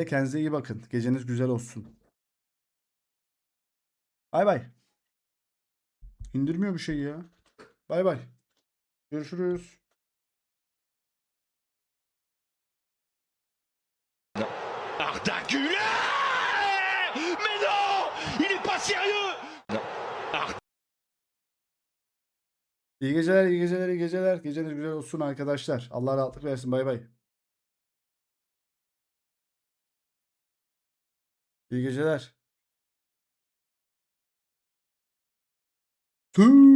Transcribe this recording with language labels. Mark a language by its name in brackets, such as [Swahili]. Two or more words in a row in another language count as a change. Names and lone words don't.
[Turkish] Kendinize iyi bakın. Geceniz güzel olsun. Bay bay. İndirmiyor bir şey ya. Bay bay. Görüşürüz. Arda Güler! [French] Mais non! Il est pas sérieux! [Turkish] İyi geceler, iyi geceler, iyi geceler. Geceniz güzel olsun arkadaşlar. Allah rahatlık versin. Bay bay. İyi geceler. Tüü.